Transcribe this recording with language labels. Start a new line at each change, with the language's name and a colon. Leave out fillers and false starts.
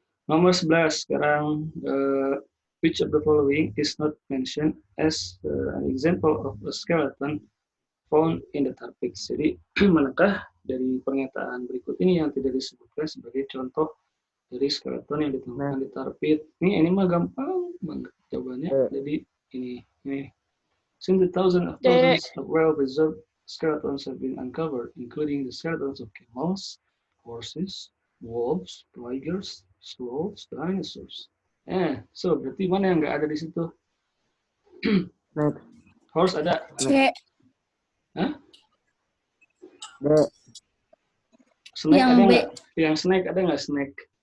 Indonesian: Nomor 11 sekarang
English: which of the following is not mentioned as an example of a skeleton found in the tarbits.
Indonesian: Jadi manakah dari pernyataan berikut ini yang tidak disebutkan sebagai contoh dari skeleton yang ditemukan di tarbit? Ini mah gampang banget jawabannya. Jadi ini.
English: Since the thousands of well-preserved skeletons have been uncovered, including the skeletons of camels, horses, wolves, tigers, sloths, dinosaurs.
Indonesian: So berarti mana yang nggak ada di situ? Horse ada? C. Hah? D.
English: Snake
Indonesian: Yang ada B. nggak? Yang snake ada nggak snake?